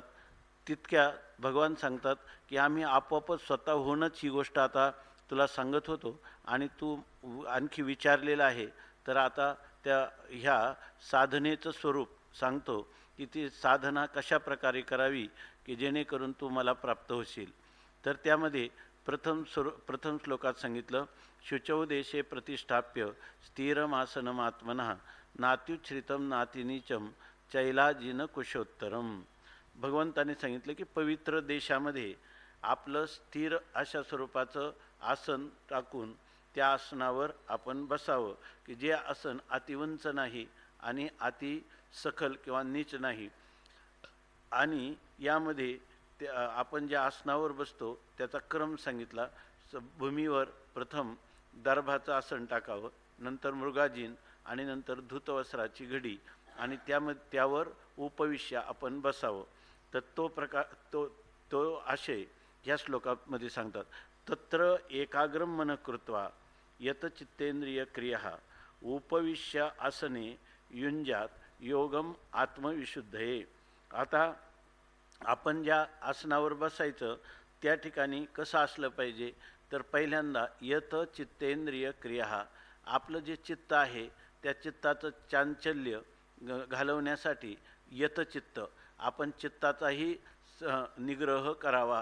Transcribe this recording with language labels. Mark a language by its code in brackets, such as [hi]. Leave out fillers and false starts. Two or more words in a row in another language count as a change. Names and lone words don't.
[mr] तितक्या भगवान सांगतात की आम्ही आपोआपच स्वतःहूनच ही गोष्ट आता तुला सांगत होतो आणि तू आणखी विचारलेलं आहे, तर आता त्या ह्या साधनेचं स्वरूप सांगतो की ती साधना कशा प्रकारे करावी की जेणेकरून तू मला प्राप्त होशील. तर त्यामध्ये प्रथम श्लोकात सांगितलं, [sa] शुचौ देशे प्रतिष्ठाप्य स्थिरमासनमात्मनः नात्युच्छ्रितं नातिनीचम चैलाजिन कुशोत्तरम. [mr] भगवंताने सांगितलं की पवित्र देशामध्ये आपलं स्थिर अशा स्वरूपाचं आसन टाकून त्या आसनावर आपण बसावं की जे आसन अति उंच नाही आणि अति सखल किंवा नीच नाही. आणि यामध्ये आपण ज्या आसनावर बसतो त्याचा क्रम सांगितला. भूमीवर प्रथम दर्भाचं आसन टाकावं, नंतर मृगाजीन आणि नंतर धूतवस्त्राची घडी आणि त्यावर उपविश्य आपण बसावं. तर तो आशय ह्या श्लोकामध्ये सांगतात. [sa] तत्र एकाग्रम मन कृत्वा यत चित्तेंद्रिय क्रिया उपविश्य आसने युंजात योगम आत्मविशुद्धये. [mr] आता आपण ज्या आसनावर बसायचं त्या ठिकाणी कसं असलं पाहिजे, तर पहिल्यांदा [sa] यत चित्तेंद्रिय क्रिया, [mr] आपलं जे चित्त आहे त्या चित्ताचं चांचल्य घालवण्यासाठी यतचित्त आपण चित्ताचाही निग्रह करावा.